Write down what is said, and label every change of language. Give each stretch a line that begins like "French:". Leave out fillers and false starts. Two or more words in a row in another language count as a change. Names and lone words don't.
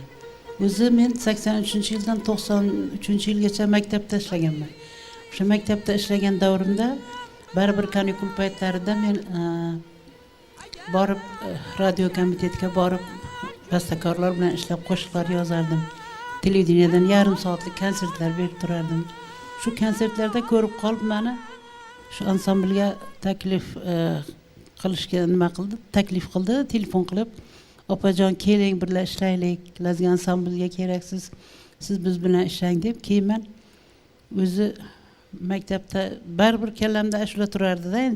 Uzbek: O'zi men 83-yildan 93-yilgacha maktabda ishlaganman. O'sha maktabda ishlagan davrimda baribir kanikul paytlarida men borib radio komitetga borib bastakorlar bilan ishlab qo'shiqlar yozardim. televideniyeden yarım saatlik konsertler berip turardım. Şu konsertlerde ko'rib qolib meni shu ansamblga taklif qilishga nima qildi? Taklif qildi, telefon qilib, "Opajon, keling birga ishlaylik, Lazgi ansamblga keraksiz. Siz biz bilan ishlang" deb, keyin men o'zi maktabda baribir kallamda ashula turardi-da endi.